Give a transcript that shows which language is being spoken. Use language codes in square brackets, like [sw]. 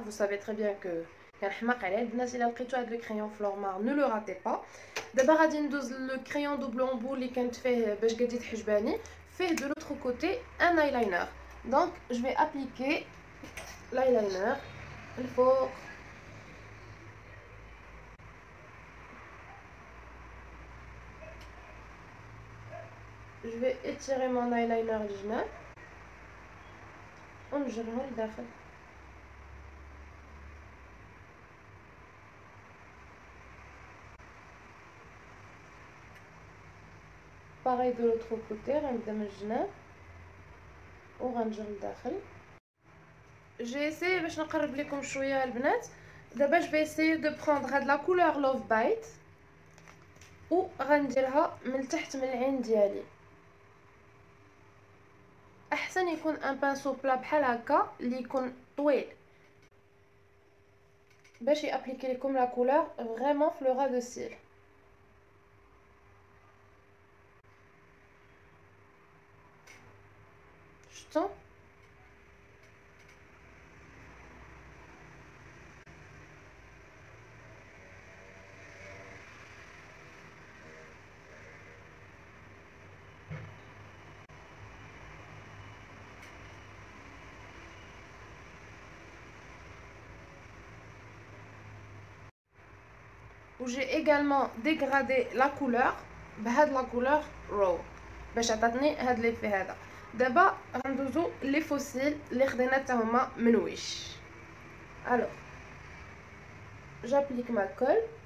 [fr] Vous savez très bien que [ar] كان حماق عليه البنات. الا لقيتو هذا الكريون Flormar, [fr] ne le ratez pas. [ar] دابا غادي ندوز لو كريون دوبل امبو اللي كانت فيه باش قادي تحجباني. [fr] فيه de l'autre côté un eyeliner. Donc je vais appliquer l'eyeliner [ar] الفوق. [fr] Je vais étirer mon eyeliner [ar] الجناب ونجرها لداخل. باغي [fr] de l'autre côté [ar] غنبدا من الجناب وغنجر لداخل. [fr] J'ai essayé [ar] باش نقرب لكم شويه البنات. دابا [fr] je vais essayer de prendre [ar] هاد la couleur Love Bite وغنديرها من تحت من العين ديالي. احسن يكون ان بانسو بلا بحال هكا اللي يكون طويل باش يابليكي لكم لا كولور فريمون في لو غا دو سيل. [fr] شفتوا où j'ai également dégradé la couleur بهاد la couleur raw [ar] باش عطاتني هاد ليفي هذا. دابا غندوزو لي فوسيل اللي خدينا حتى هما من ويش. [fr] الوغ j'applique ma colle.